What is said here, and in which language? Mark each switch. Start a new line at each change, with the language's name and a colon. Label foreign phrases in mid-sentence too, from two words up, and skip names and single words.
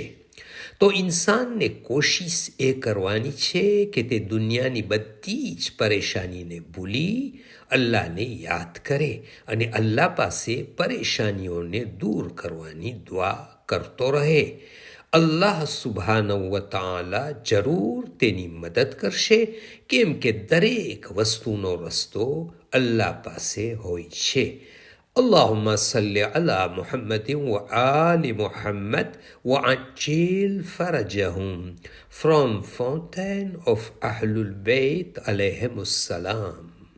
Gujarati: તો ઇન્સાનને કોશિશ એ કરવાની છે કે તે દુનિયાની બધી જ પરેશાનીને ભૂલી અલ્લાહને યાદ કરે અને અલ્લાહ પાસે પરેશાનીઓને દૂર કરવાની દુઆ કરતો રહે. અલ્લાહ
Arabic: سبحانه وتعالى
Gujarati: જરૂર તેની મદદ કરશે, કેમ કે દરેક વસ્તુનો રસ્તો અલ્લાહ પાસે હોય છે.
Arabic: اللهم صل على محمد وآل محمد وعجل فرجهم.
English: From Fountain of Ahlul Bayt
Arabic: عليهم السلام.